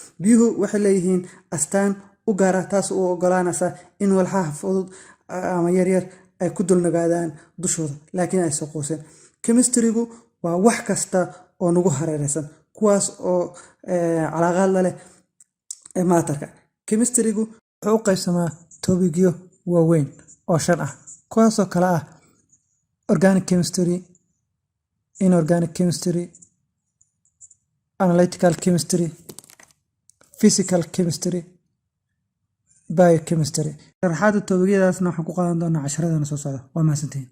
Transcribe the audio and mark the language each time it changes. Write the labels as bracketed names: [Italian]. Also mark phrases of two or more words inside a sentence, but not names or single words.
[Somali] Biyuhu waxay leeyihiin astaan u gaar ah, taas oo u oggolaanaysa in walxaha fudud, ah, ama yaryar ay ku dul nagaadaan dushooda, laakiin ay soo quuseen. Chemistry-gu waa wax kasta oo nagu hareeraysan, kuwaas oo, eh, calaaqaad la leh, eh, matter-ka. Chemistry-gu wuxuu u qaybsamaa toobigyo waaweyn oo shan ah, kuwaasoo kala ah [English] organic chemistry, inorganic chemistry, analytical chemistry, physical chemistry, biochemistry. [Somali] Sharaxaadda toobigyadaasna waxaan ku qaadan doonaa casharadana soo socda. Waa mahadsantihiin.